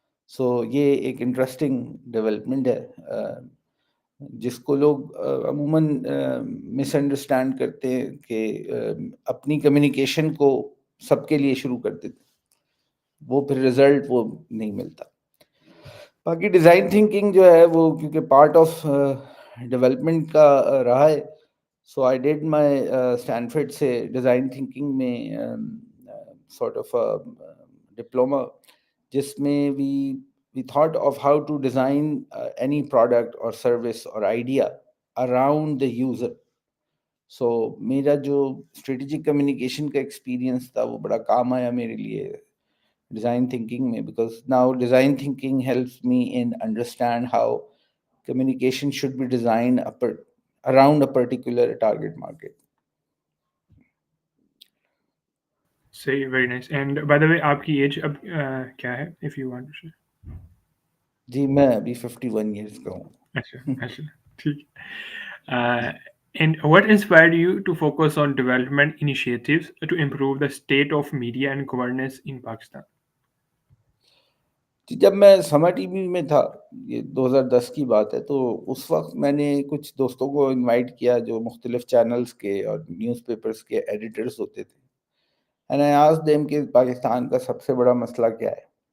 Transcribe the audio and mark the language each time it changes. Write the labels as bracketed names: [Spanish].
[Urdu] سو یہ ایک interesting development ہے جس کو لوگ عموماً مس انڈرسٹینڈ کرتے ہیں کہ اپنی کمیونیکیشن کو سب کے لیے شروع کر دیتے، وہ پھر رزلٹ وہ نہیں ملتا. باقی ڈیزائن تھنکنگ جو ہے وہ کیونکہ پارٹ آف ڈیولپمنٹ کا رہا ہے. [English] so I did my Stanford سے design thinking میں sort of diploma, [Urdu] جس میں [English] we thought of how to design any product or service or idea around the user. So [Urdu] میرا جو اسٹریٹجک کمیونیکیشن کا ایکسپیرئنس تھا وہ بڑا کام آیا میرے لیے ڈیزائن تھنکنگ میں، [English] because now design thinking helps me in understand how communication should be designed around a particular target market. Say very nice. And by the way, [Urdu] آپ کی ایج اب کیا ہے, [English] if you want to share? [Urdu] جی میں ابھی 51 years کا ہوں. اچھا اچھا ٹھیک. [English] And what inspired you to focus on development initiatives to improve the state of media and governance in Pakistan? [Urdu] جب میں سما ٹی وی میں تھا، یہ 2010 کی بات ہے، تو اس وقت میں نے کچھ دوستوں کو انوائٹ کیا جو مختلف چینلز کے اور نیوز پیپرز کے ایڈیٹرز ہوتے تھے. [English] and I asked them [Urdu] کہ پاکستان کا سب سے بڑا مسئلہ کیا ہے.